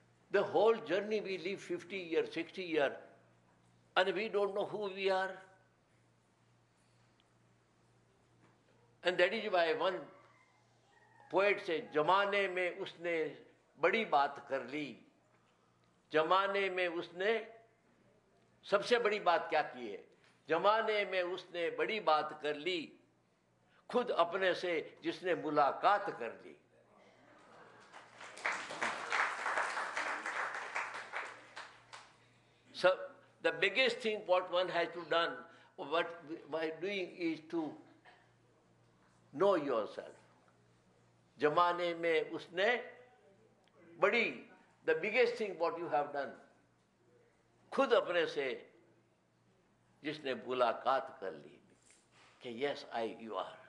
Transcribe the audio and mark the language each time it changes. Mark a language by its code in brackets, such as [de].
[en] The whole journey we live 50 years, 60 years, and we don't know who we are. And that is why one poet says, [hi] जमाने में उसने बड़ी बात कर ली. जमाने में उसने सबसे बड़ी बात क्या की है? जमाने में उसने बड़ी बात कर ली, खुद अपने से जिसने मुलाकात कर ली. [en] So the biggest thing what one has to done, what by doing is to know yourself. [hi] जमाने में उसने बड़ी, [en] the biggest thing what you have done, [hi] खुद अपने से जिसने मुलाकात कर ली, कि [en] yes, you are.